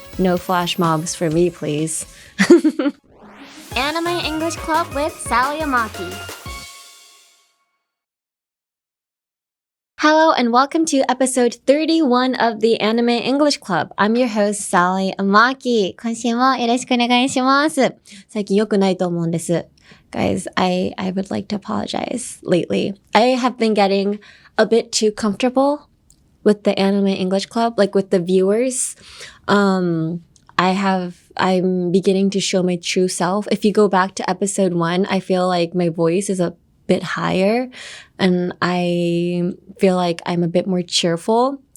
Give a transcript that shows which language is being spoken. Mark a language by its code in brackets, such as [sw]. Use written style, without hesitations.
[en] No flash mobs for me, please. Anime English Club with Sally Amaki. Hello and welcome to episode 31 of the Anime English Club. I'm your host, Sally Amaki. [ja] 今週もよろしくお願いします。最近良くないと思うんです。 [en] Guys, I would like to apologize lately. I have been getting a bit too comfortable with the Anime English Club, like with the viewers. I'm beginning to show my true self. If you go back to episode 1, I feel like my voice is a bit higher and I feel like I'm a bit more cheerful.